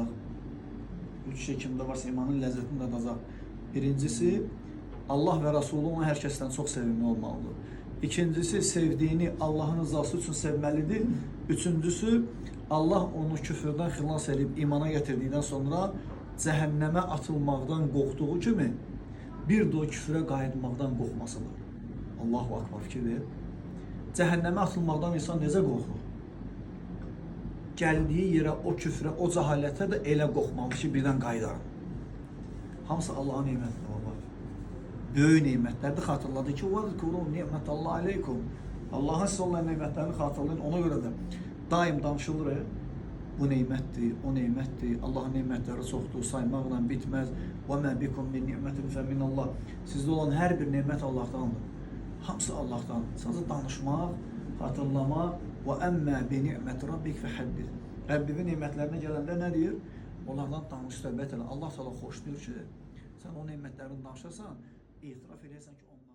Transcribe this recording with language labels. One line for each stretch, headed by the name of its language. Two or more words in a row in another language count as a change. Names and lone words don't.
Turkish: Üç şey kimde varsa imanın lezzetini dadacak. Birincisi, Allah ve Resulü ona herkesten çok sevimli olmalıdır. İkincisi, sevdiğini Allah'ın rızası için sevmelidir.
Azerbaijani: Üçüncüsü, Allah onu küfürden xilas edip imana getirdikten sonra cəhənnəmə atılmaqdan qorxduğu kimi bir də o küfrə qayıtmaqdan qorxmasıdır.
Arabic: الله أكبر,
Azerbaijani: fikir ver. Cəhənnəmə atılmaqdan insan necə qorxur? Gəldiyi yerə, o küfrə, o cəhalətə də elə qorxmalı ki, birdən qayıdaram. Hamısı Allah'ın nimətdir, baba. Böyük nimətlərdir, xatırladı ki,
Arabic: وَذْكُرُوا نِعْمَةَ اللّٰهِ عَلَيْكُمْ.
Azerbaijani: Allah'ın size olan nimətlərini xatırlayın, ona görə də daim danışılır. Bu nimətdir, o nimətdir, Allah'ın nimətləri çoxdur, saymaqla bitməz.
Arabic: وَمَا بِكُمْ مِنْ نِعْمَةٍ فَمِنَ اللّٰهِ.
Azerbaijani: Sizdə olan hər bir nimət Allah'tandır. Hamısı Allah'tan. Sadəcə danışmaq, xatırlamaq.
Arabic: وَأَمَّا بِنِعْمَةِ رَبِّكَ فَحَدِّثْ.
Azerbaijani: Rəbbinin nimətlərinə gələndə nə deyir? Onlardan danış, söhbət elə. Allah sana xoşlayır ki, sən o nimətlərini danışırsan, itiraf edərsən ki,